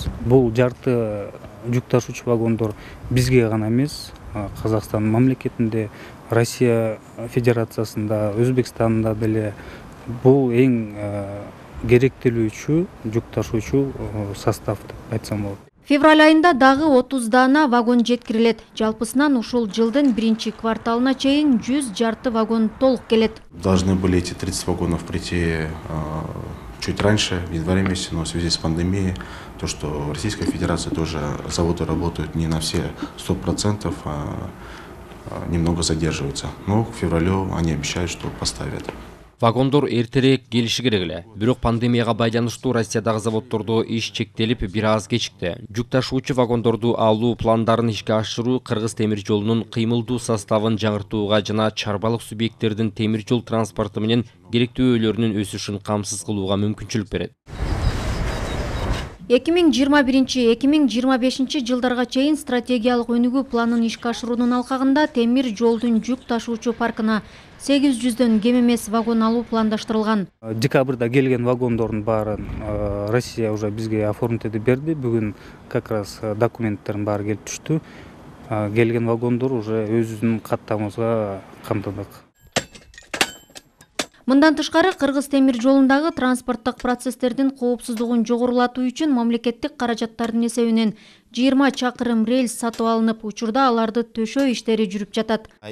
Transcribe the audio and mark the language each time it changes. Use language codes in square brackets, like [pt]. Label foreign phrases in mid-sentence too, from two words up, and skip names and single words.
[ky] Бул жарты жүк ташуучу вагондор бизге гана эмес, Казакстан мамлекетинде, Россия Федерациясында, Өзбекстанда деле бул эң керектелүүчү жүк ташуучу состав деп айтсам болот. Февраль айында дагы 30 дана вагон жеткирилет. Жалпысынан ушул жылдын биринчи кварталына чейин 100 жарты вагон толук келет. [ru] Должны были эти 30 вагонов прийти чуть раньше, в январе месяце, но в связи с пандемией, то, что в Российской Федерации тоже заводы работают не на все 100%, а немного задерживаются. Но к февралю они обещают, что поставят. [ky] Вагондор эртерээк келиши керек эле. Бирок пандемияга байланыштуу Россиядагы заводдордо иш чектелип бир аз кечикти. Жүк ташуучу вагондорду алуу пландарын ишке ашыруу Кыргыз темир жолунун кыймылдуу составын жаңыртууга жана чарбалык субъекттердин темир жол транспорту менен керектүүлөрүнүн өсүшүн камсыз кылууга мүмкүнчүлүк берет. 2021-2025 жылдарга чейин стратегиялык өнүгүү планын ишке ашыруунун алкагында темир жолдун жүк ташуучу паркына 800дөн кем эмес вагон алуу пландаштырылган. Декабрда келген вагондордун баарын Россия уже бизге оформить этип берди. Бүгүн [ru] как раз [ky] документтердин баары келип түштү. Келген вагондор уже өзүбүздүн каттамыбызга камтылдык. Мындан тышкары Кыргыз темир жолундагы транспорттук процесстердин коопсуздугун жогорулатуу үчүн мамлекеттик каражаттардын эсебинен 20 чакырым рельс сатып алынып, учурда аларды төшөө иштери жүрүп жатат.